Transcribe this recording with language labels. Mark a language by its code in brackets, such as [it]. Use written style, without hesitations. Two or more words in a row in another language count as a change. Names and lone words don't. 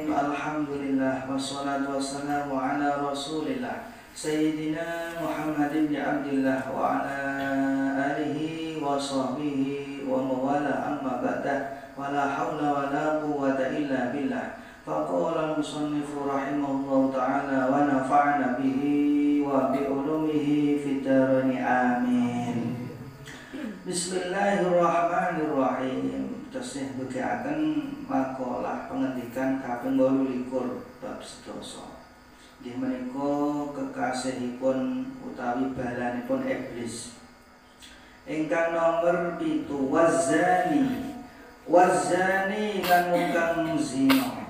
[ar] الحمد لله والصلاة والسلام على رسول الله سيدنا محمد بن عبد الله وعلى آله وصحبه وموالاه أما بعد ولا حول ولا قوة إلا بالله. فقال المصنف رحمه الله تعالى ونفعنا به وبعلومه في الدارين آمين. بسم الله الرحمن الرحيم. [jv] Tasih begiaken makalah pengendikan kaping 28 bab 11. Nggih menika kekasihipun utawi balanipun iblis. Ingkang nomor 7 wazani lan kang zina.